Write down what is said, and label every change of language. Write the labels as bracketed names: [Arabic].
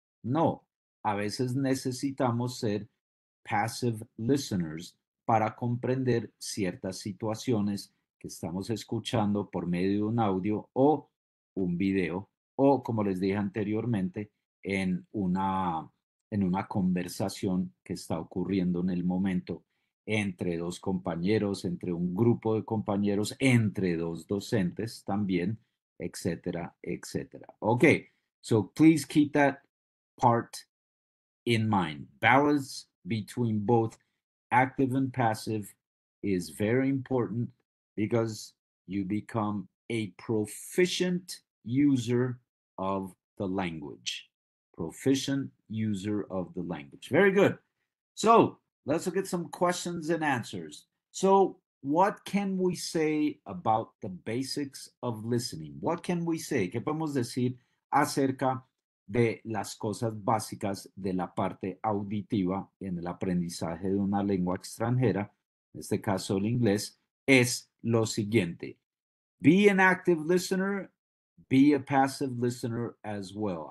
[Spanish] No, a veces necesitamos ser [English] passive listeners [Spanish] para comprender ciertas situaciones que estamos escuchando por medio de un audio o un video o, como les dije anteriormente, en una conversación que está ocurriendo en el momento entre dos compañeros, entre un grupo de compañeros, entre dos docentes también, etcétera, etcétera. [English] Okay, so please keep that part in mind. Balance between both active and passive is very important because you become a proficient user of the language. Proficient user of the language. Very good. So let's look at some questions and answers. So, what can we say about the basics of listening? What can we say? [Spanish] ¿Qué podemos decir acerca de las cosas básicas de la parte auditiva en el aprendizaje de una lengua extranjera, en este caso el inglés? Es lo siguiente. [English] Be an active listener, be a passive listener as well.